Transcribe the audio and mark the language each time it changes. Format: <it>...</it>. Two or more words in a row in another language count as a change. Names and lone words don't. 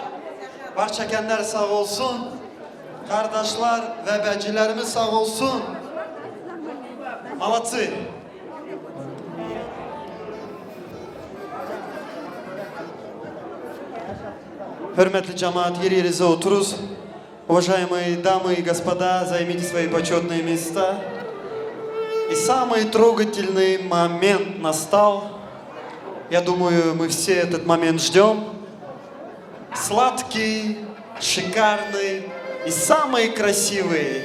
<tr>Baş çekenler sağ olsun. Kardeşler ve becilerimiz sağ olsun.</tr> <ru>Молодцы.</ru> <tr>Hürmetli cemaat, yerinize oturuz.</tr> <ru>Уважаемые дамы и господа, займите свои почетные места. И самый трогательный момент настал. Я думаю, мы все этот момент ждем. Сладкий, шикарный и самый красивый.</ru>